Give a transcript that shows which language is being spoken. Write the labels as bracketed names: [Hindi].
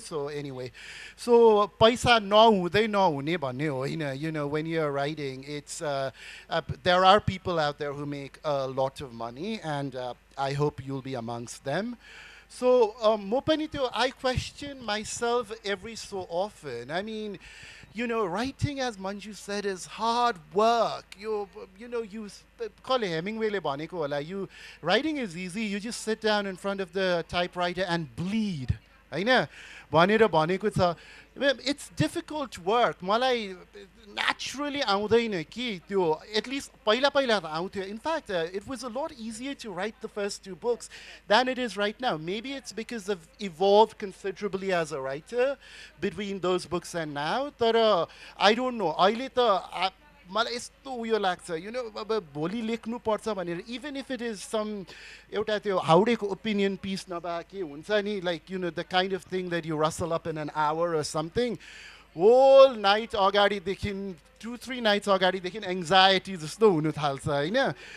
[Nepali] So anyway, so पैसा नहुँदै नहुने भन्ने होइन. [English] You know, when you're writing, it's there are people out there who make a lot of money, and I hope you'll be amongst them. So म पनि त्यो I question myself every so often. I mean, you know, writing, as Manju said, is hard work. You know, Hemingwayले भनेको होला, writing is easy. You just sit down in front of the typewriter and bleed. [Nepali] हैन भनेर भनेको छ. It's difficult work. मलाई naturally आउँदैन कि त्यो, at least पहिला त आउँथ्यो. [English] In fact, it was a lot easier to write the first 2 books than it is right now. Maybe it's because I've evolved considerably as a writer between those books and now. तर I don't know. अहिले त मलाई यस्तो उयो लाग्छ, you know, अब भोलि लेख्नु पर्छ भनेर, even if it is some एउटा त्यो हाउडेको opinion piece नभए के हुन्छ नि, like, you know, the kind of thing that you rustle up in an hour or something, whole night अगाडिदेखि 2-3 nights अगाडिदेखि anxiety जस्तो हुनु थाल्छ हैन.